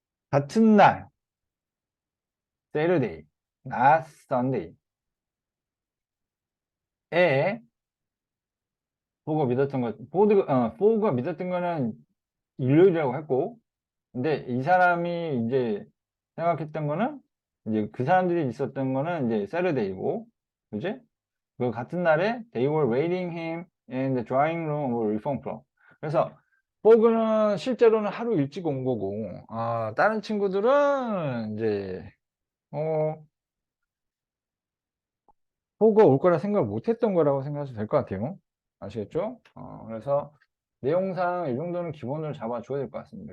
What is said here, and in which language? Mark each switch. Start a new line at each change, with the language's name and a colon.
Korean: 같은 날 Saturday, not Sunday 에 포그가 믿었던 포그가 믿었던 거는 일요일이라고 했고 근데 이 사람이 이제 생각했던 거는 이제 그 사람들이 있었던 거는 이제 세러데이고 그지? 그 같은 날에
English: they were waiting him in the drawing room of Reform Club.
Korean: 그래서 포그는 실제로는 하루 일찍 온 거고 다른 친구들은 이제 포그가 올 거라 생각을 못 했던 거라고 생각하셔도 될 것 같아요. 아시겠죠? 그래서 내용상 이 정도는 기본으로 잡아줘야 될 것 같습니다.